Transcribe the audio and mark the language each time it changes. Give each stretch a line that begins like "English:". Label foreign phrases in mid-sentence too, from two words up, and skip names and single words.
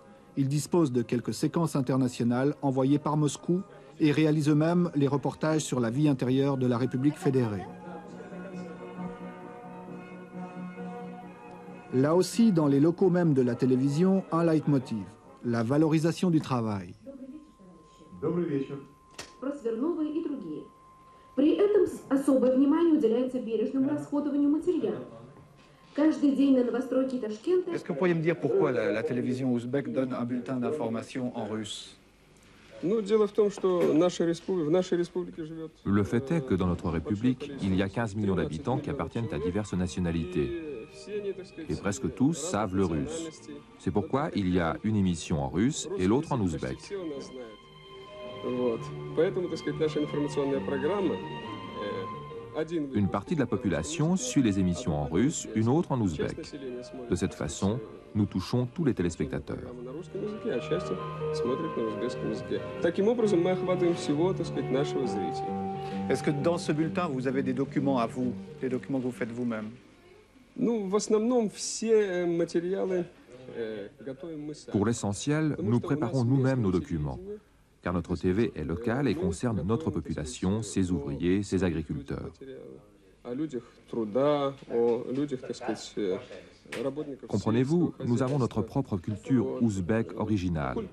French: Ils disposent de quelques séquences internationales envoyées par Moscou et réalisent eux-mêmes les reportages sur la vie intérieure de la République fédérée. Là aussi, dans les locaux même de la télévision, un leitmotiv, la valorisation du travail.
Russian: При этом особое внимание уделяется бережному расходованию материала. Каждый день на новостройке Ташкента...
French: Est-ce que vous pourriez me dire pourquoi la télévision ouzbek donne un bulletin d'information en russe?
Russian: Ну, дело в том, что в нашей республике живет...
French: Le fait est que dans notre République, il y a 15 millions d'habitants qui appartiennent à diverses nationalités. Et presque tous savent le russe. C'est pourquoi il y a une émission en russe et l'autre en ouzbek. Une partie de la population suit les émissions en russe, une autre en ouzbek. De cette façon, nous touchons tous les téléspectateurs. Est-ce que dans ce bulletin, vous avez des documents à vous, des documents que vous faites vous-même?
Russian: Ну, в основном все материалы
French: Pour l'essentiel, nous préparons nous-mêmes nos documents, car notre TV est locale et concerne notre population, ses ouvriers, ses agriculteurs. Comprenez-vous, nous avons notre propre culture ouzbek originale.